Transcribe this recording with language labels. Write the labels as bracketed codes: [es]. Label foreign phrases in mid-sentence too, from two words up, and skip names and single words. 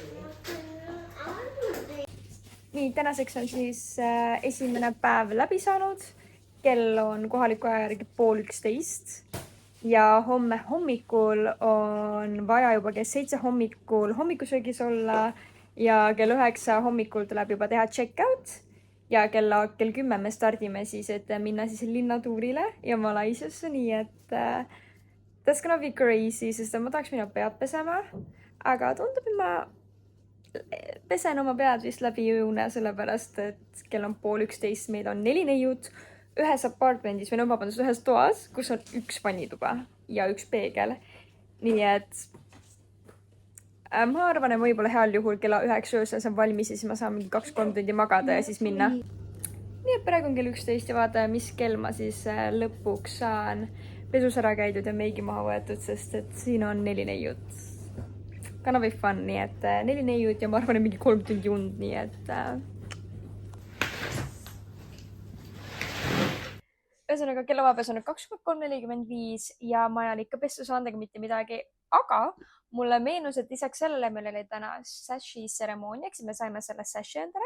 [et] Nii, tänaseks on siis esimene päev läbi saanud. Kell on kohaliku aja järgi 10:30. Ja homme hommikul on vaja juba kell 7 hommikul hommikusöögis olla ja kell 9 hommikul tuleb juba teha check-out ja kell 10 me stardime siis, et minna siis linnatuurile ja Malaisiasse, nii et [en] that's gonna be crazy, [et] sest ma tahaks minna pead pesema, aga tundub, et ma pesen oma pead vist läbi jõune, sellepärast et kell on 10:30, meil on 4 neiut. Ühes apartmendis või vabandust, ühes toas, kus on 1 vannituba ja 1 peegel. Nii et ma arvan, et võib-olla heal juhul kella 9 öösel saan valmis ja siis ma saan mingi 2-3 tundi magada ja siis minna. Nii et praegu on kell 11 ja vaata, mis kell ma siis lõpuks saan pesus ära käidud ja meigi maha võetud, sest et siin on 4 neiut. [en] Gonna be fun, [et] nii et 4 neiut ja ma arvan, et mingi 3 tundi und, nii et ühesõnaga kellavahepeal on nüüd 23:45 ja ma ei ole ikka pessu saanud ega mitte midagi, aga mulle meenus, et lisaks sellele meil oli täna sashi tseremoonia, eks me saime selle sashi endale.